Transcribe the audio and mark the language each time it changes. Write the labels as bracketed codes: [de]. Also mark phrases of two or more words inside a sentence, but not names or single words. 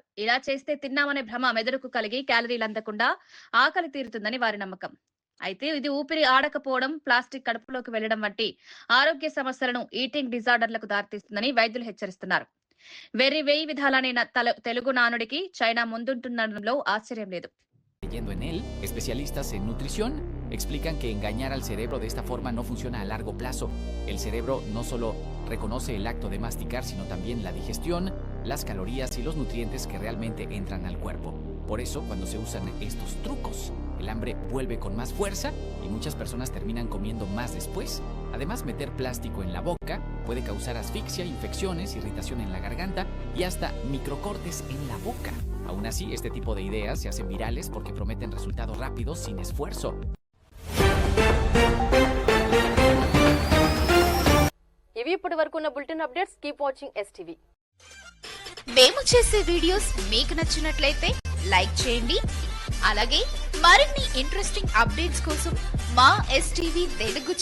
[te] ఇలా చేస్తే తిన్నామనే భ్రమ మెదడుకు కలిగి క్యాలరీలు అందకుండా ఆకలి తీరుతుందని వారి నమ్మకం. అయితే ఇది ఊపిరి ఆడకపోవడం, ప్లాస్టిక్ కడుపులోకి వెళ్లడం వంటి ఆరోగ్య సమస్యలను, [en] eating disorders [te] దారితీస్తుందని వైద్యులు హెచ్చరిస్తున్నారు. వెర్రి వేయి విధాలైన తెలుగు నానుడికి చైనా ముందుంటుండడంలో ఆశ్చర్యం లేదు. [es] Leyendo en él, especialistas en nutrición explican que engañar al cerebro de esta forma no funciona a largo plazo. El cerebro no solo reconoce el acto de masticar, sino también la digestión, las calorías y los nutrientes que realmente entran al cuerpo. Por eso, cuando se usan estos trucos, el hambre vuelve con más fuerza y muchas personas terminan comiendo más después. Además, meter plástico en la boca puede causar asfixia, infecciones, irritación en la garganta y hasta microcortes en la boca. Aún así, este tipo de ideas se hacen virales porque prometen resultados rápidos sin esfuerzo. [te] ఇవి ఇప్పటి వరకు ఉన్న [en] bulletin updates. keep watching STV. [te] మేము చేసే వీడియోస్ మీకు నచ్చినట్లయితే లైక్ చేయండి. అలాగే మరిన్ని [en] interesting updates [te] కోసం మా STV తెలుగు